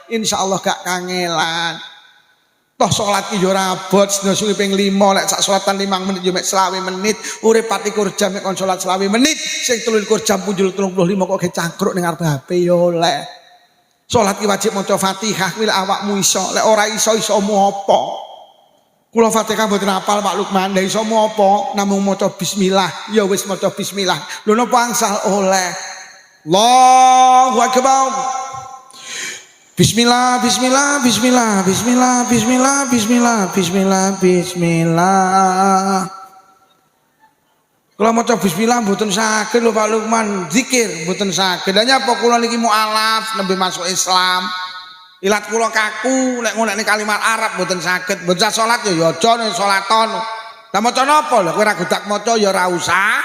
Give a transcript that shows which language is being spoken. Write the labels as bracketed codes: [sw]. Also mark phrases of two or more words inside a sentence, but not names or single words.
[jv] Insyaallah gak kangelan. Toh salat ki yo ora abot sedina suwi ping 5 lek sak salatan 5 menit yo mek 20 menit urip 24 jam mek kon salat 20 menit sing 23 jam punjul 35 kok ge cangkruk ning arep HP yo lek salat ki wajib maca Fatihah kuwi lek awakmu iso lek ora iso isomu apa kula Fatihah mboten hafal Pak Lukman lha isomu apa namung maca bismillah ya wis maca bismillah lho napa angsal oleh [ar] الله أكبر. بسم الله، بسم الله، بسم الله، بسم الله، بسم الله، بسم الله، بسم الله، بسم الله. [jv] Kula maca bismillah mboten saged lho Pak Lukman, zikir mboten saged. Lah nyapa kula niki mualaf nembe [id] masuk Islam. [jv] Ilat kula kaku nek ngonekne kalimat Arab mboten saged. Bocah salat ya aja nek salaton. Lah maca napa lho kowe ra godak maca ya ora usah.